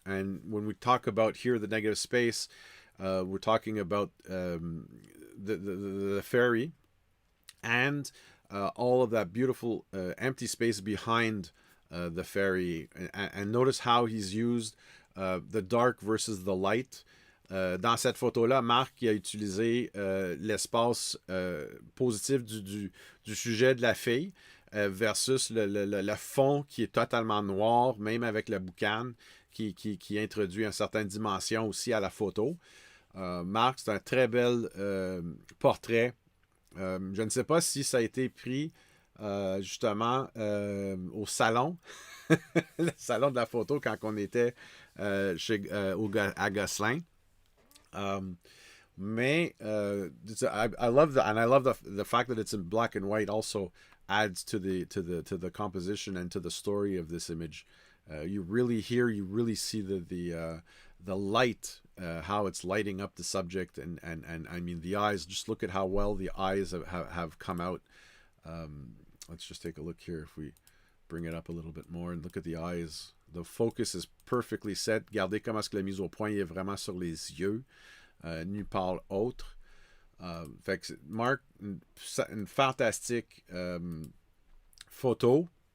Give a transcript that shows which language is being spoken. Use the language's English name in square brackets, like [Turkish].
[English] And when we talk about here the negative space, we're talking about the ferry and all of that beautiful empty space behind the ferry. And notice how he's used the dark versus the light. [French] Dans cette photo-là, Marc a utilisé l'espace positif du sujet de la fille versus le fond qui est totalement noir, même avec la boucane qui introduit une certaine dimension aussi à la photo. Marc, c'est un très bel portrait. Je ne sais pas si ça a été pris justement au salon, le salon de la photo quand on était à Gosselin. [English] Mais I love that, and I love the fact that it's in black and white also adds to the composition and to the story of this image. You really see the light, how it's lighting up the subject, and I mean the eyes. Just look at how well the eyes have come out let's just take a look here. If we bring it up a little bit more and look at the eyes, the focus is perfectly set. [French] Regardez comment est-ce que la mise au point est vraiment sur les yeux, nulle part autre. Fait que Marc, une fantastique photo.